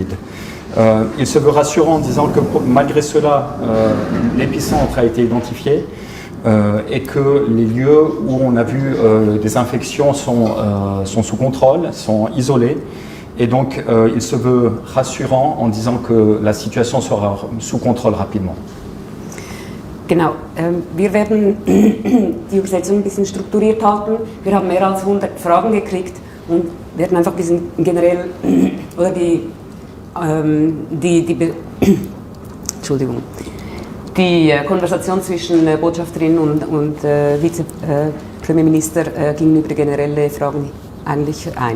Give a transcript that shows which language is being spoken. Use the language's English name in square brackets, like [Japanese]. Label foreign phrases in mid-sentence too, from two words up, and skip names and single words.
[French] Il se veut rassurant en disant que malgré cela, l'épicentre a été identifié et que les lieux où on a vu des infections sont sous contrôle, sont isolés. Et donc, il se veut rassurant en disant que la situation sera sous contrôle rapidement. [German] Genau, wir werden die Übersetzung ein bisschen strukturiert halten. Wir haben mehr als 100 Fragen gekriegt und werden einfach ein bisschen generell oder die Konversation zwischen Botschafterin und Vize-Premierminister ging über die generelle Fragen eigentlich ein.